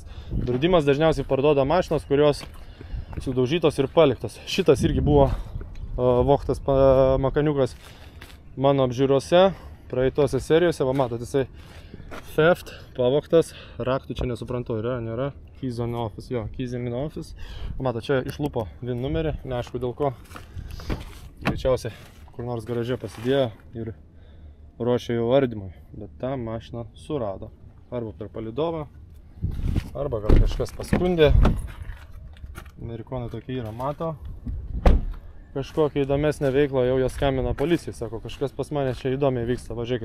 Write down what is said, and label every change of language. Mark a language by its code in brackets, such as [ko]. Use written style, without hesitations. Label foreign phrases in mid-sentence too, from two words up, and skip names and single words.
[lt] Draudimas dažniausiai parduoda mašinos, kurios sudaužytos ir paliktos. Šitas irgi buvo vogtas makaniukas mano apžiūrose, praeitose serijose, va matot, jisai theft, pavogtas, raktų čia nesuprantu, yra, nėra, [en] keys in office, jo, keys in office, [lt] matot, čia išlupo VIN numerį, neaišku dėl ko, greičiausiai kur nors garaže pasidėjo ir ruošė jau ardymui, bet tą mašiną surado, arba per palidovą, arba gal kažkas paskundė, amerikonai tokie yra, mato, kažkokią įdomesnę veiklą, jau jie skambina policijai, sako, kažkas pas mane čia įdomiai vyksta, važiuokit.